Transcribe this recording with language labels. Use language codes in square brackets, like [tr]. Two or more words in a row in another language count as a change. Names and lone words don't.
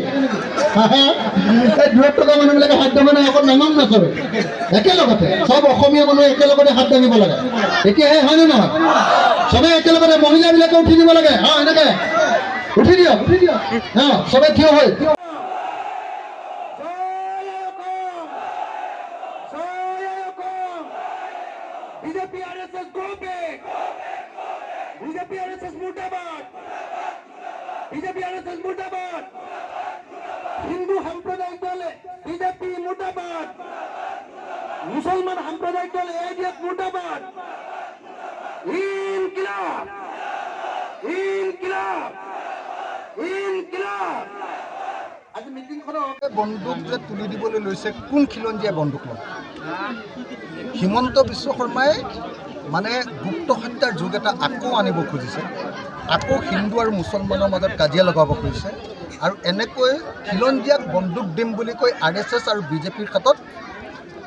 [as] এই দূৰত থকা মানুহবিলাকে হাত দাঙিব নাই, অকল নাঙম নাচবে একেলগতে চব অসমীয়া মানুহ একেলগতে হাত দাঙিব লাগে। তেতিয়াহে হয়নে নহয়? চবে একেলগতে মহিলাবিলাকে উঠি দিব লাগে। এনেকে উঠি দিয়ক, চবে থিয় হৈ BJP RSS [en] go back! [as] BJP RSS murdabad! BJP RSS murdabad! Hindu সাম্প্রদায়িক দলে BJP murdabad! মুসলমান সাম্প্রদায়িক দলে AIDF murdabad! ইনকিলাব! ইনকিলাব! ইনকিলাব! আজি মিটিংখনত বন্দুক যে তুলি দিবলৈ লৈছে, কোন খিলঞ্জীয়া বন্দুক লয়? হিমন্ত বিশ্ব শৰ্মাই মানে গুপ্ত হত্যাৰ যুগ এটা আকৌ আনিব খুজিছে, আকৌ হিন্দু আৰু মুছলমানৰ মাজত কাজিয়া লগাব খুজিছে। আৰু এনেকৈ খিলঞ্জীয়াক বন্দুক দিম বুলি কৈ RSS আৰু BJPৰ হাতত